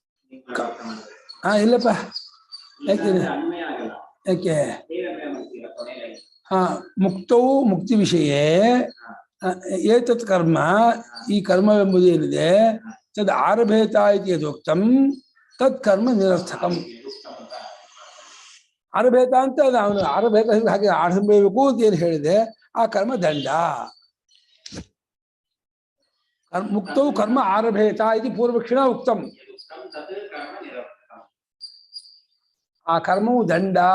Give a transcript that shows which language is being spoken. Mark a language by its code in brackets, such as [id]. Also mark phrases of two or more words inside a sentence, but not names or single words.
[kn] ಹಾ ಇಲ್ಲಪ್ಪ ಯಾಕೆ ಅನ್ವಯ ಆಗಲ್ಲ. ಯಾಕೆ ಹೇಗೆ ಅನ್ವಯ ಮಾಡ್ತೀರಾ ಕೊನೆಯಲ್ಲಿ? ಹಾ ಮುಕ್ತವು ಮುಕ್ತಿ ವಿಷಯ [sa] ಏತತ್ ಕರ್ಮ [kn] ಈ ಕರ್ಮವೆಂಬುದು ಏನಿದೆ [sa] ತದ್ ಆರಭೇತ ಇತಿ ಯದೋಕ್ತಂ ತತ್ ಕರ್ಮ ನಿರರ್ಥಕಂ. [kn] ಆರಭೇತ ಅಂತ ಅವನು ಆರಭೇತ ಹಾಗೆ ಆಡಬೇಕು ಅಂತ ಏನು ಹೇಳಿದೆ ಆ ಕರ್ಮ ದಂಡ. ಮುಕ್ತವು ಕರ್ಮ ಆರಭೇತ ಇದು ಪೂರ್ವಕ್ಷಿಣ ಉಕ್ತಂ. ಆ ಕರ್ಮವು ದಂಡ.